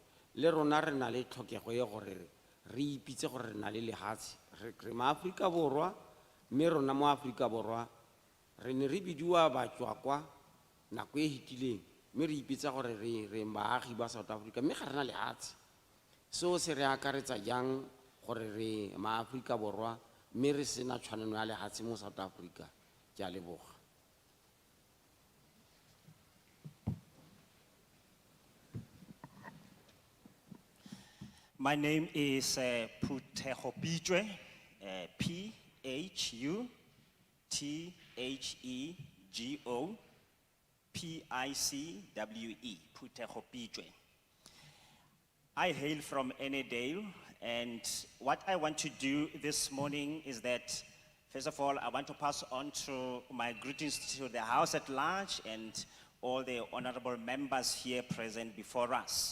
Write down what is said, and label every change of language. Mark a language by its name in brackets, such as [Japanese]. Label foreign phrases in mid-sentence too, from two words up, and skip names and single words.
[Tswana] Le rona re na le tlhokego e gore re ipitse gore re na le lehatshe re maAforika Borwa, mme rona mo Aforika Borwa re ne re bidiwa batswa kwa nako e hitileng, mme re ipitsa gore re baagi ba South Africa, mme ga re na lehatshe. So se re akaretsa jang gore re maAforika Borwa mme re sena tshwanelo ya lehatshe mo South Africa? Ke a leboga. [English] My name is Phutego, P-H-U-T-H-E-G-O, P-I-C-W-E, Phutego. I hail from Enedale, and what I want to do this morning is that, first of all, I want to pass on to my greetings to the House at large and all the honorable members here present before us.